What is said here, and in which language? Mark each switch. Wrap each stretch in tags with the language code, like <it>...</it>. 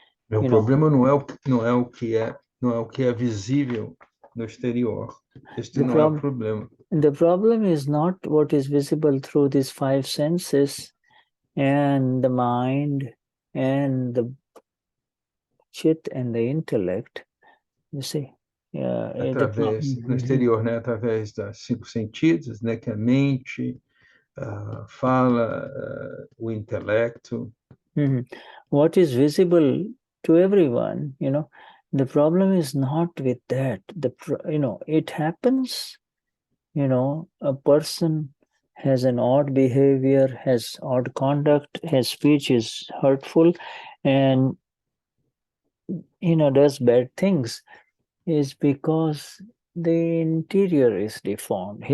<pt>Meu problema não é o que é visível no exterior. Este não é o problema.</pt> <en>The problem is not what is visible through these five senses and the mind and the chit and the intellect. You see,</en> <pt>no exterior, né? Através das cinco sentidos, né? Que é a mente, a fala, o intelecto.</pt> <en>What is visible to everyone, the problem is not with that. It happens, a person has an odd behavior, has odd conduct, his speech is hurtful, and, does bad things, is because the interior is deformed.</en>